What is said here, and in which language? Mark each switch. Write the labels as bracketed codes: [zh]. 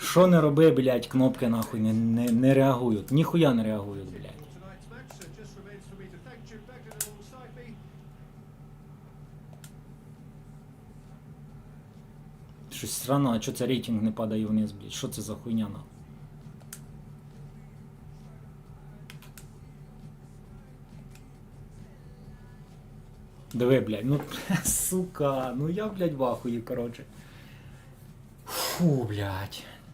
[uk] Що не роби, блядь, кнопки нахуй не реагують. Ніхуя не реагують, блядь. [en] Tonight's match, so just remains for me to thank Jim Begley alongside me. [uk] Щось странно, а чого це рейтинг не падає вниз, блядь? Що це за хуйня, нахуй? Диви, блядь, ну, сука, ну я, блядь, в ахуї, коротше. Фу, блядь.